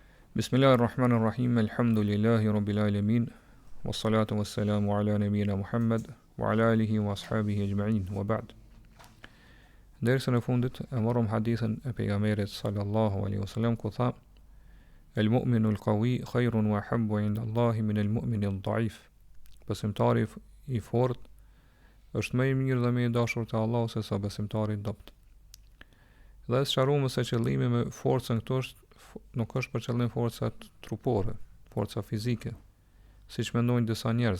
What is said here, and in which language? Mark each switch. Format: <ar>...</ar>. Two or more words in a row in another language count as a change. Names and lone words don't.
<ar>بسم الله الرحمن الرحيم، الحمد لله رب العالمين، والصلاة والسلام على نبينا محمد، وعلى آله وأصحابه أجمعين، وبعد.</ar> <sq>Dersën e fundit e morëm hadithën e pejgamberit</sq> <ar>صلى الله عليه وسلم</ar> <sq>ku tha:</sq> <ar>المؤمن القوي خير وأحب عند الله من المؤمن الضعيف.</ar> <sq>Besimtari i fortë është më i mirë dhe më i dashur te Allahu se sa besimtari i dobët. Dhe sqaruam se qëllimi me forcën këtu nuk është për qëllim forca trupore, forca fizike, siç mendojnë disa njerëz.</sq>